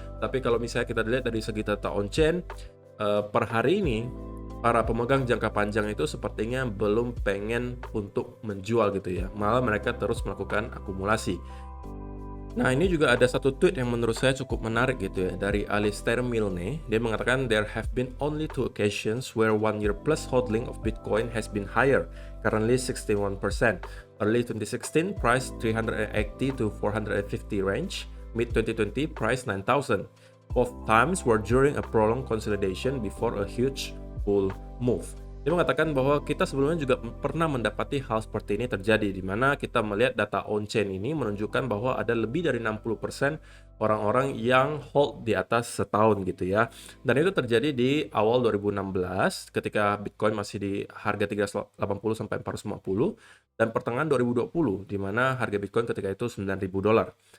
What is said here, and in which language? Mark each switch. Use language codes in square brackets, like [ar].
[id] Tapi kalau misalnya kita lihat dari segi data on chain, per hari ini para pemegang jangka panjang itu sepertinya belum pengen untuk menjual gitu ya, malah mereka terus melakukan akumulasi. Nah, ini juga ada satu tweet yang menurut saya cukup menarik gitu ya, dari Alistair Milne. Dia mengatakan, [en] "There have been only two occasions where 1 year plus holding of Bitcoin has been higher, currently 61%. Early 2016, price 380 to 450 range. Mid 2020, price 9,000. Both times were during a prolonged consolidation before a huge bull move." [id] Dia mengatakan bahwa kita sebelumnya juga pernah mendapati hal seperti ini terjadi, di mana kita melihat data on-chain ini menunjukkan bahwa ada lebih dari 60% orang-orang yang hold di atas setahun gitu ya. Dan itu terjadi di awal 2016 ketika Bitcoin masih di harga 380 sampai 450 dan pertengahan 2020 di mana harga Bitcoin ketika itu $9.000.